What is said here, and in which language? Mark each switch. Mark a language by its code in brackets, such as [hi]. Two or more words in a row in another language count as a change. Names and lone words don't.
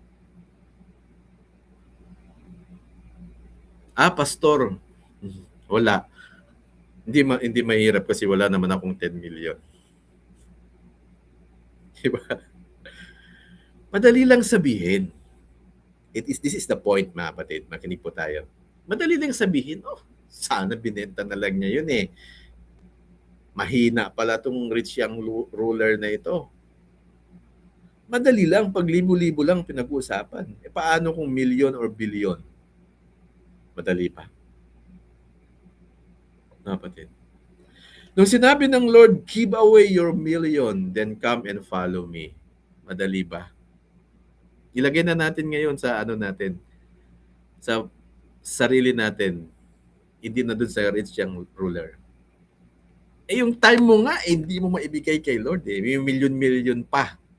[tl] Ah, pastor, wala. Hindi mahirap kasi wala naman akong 10 million. Di ba? Madali lang sabihin. [en] This is the point, [tl] mga kapatid. Makinig po tayo. Madali lang sabihin, oh, sana binenta na lang niya yun eh. Mahina pala tong [en] rich young ruler [tl] na ito. Madali lang, pag libo-libo lang pinag-uusapan. E paano kung [en] million or billion? [tl] Madali pa. Mga kapatid. Nung sinabi ng Lord, [en] give away your million, then come and follow me. [tl] Madali ba? Ilagay na natin ngayon sa ano natin, sa sarili natin, hindi na dun sa [en] rich young ruler. [tl] Eh yung time mo nga, eh, hindi mo maibigay kay Lord eh. May million-million pa.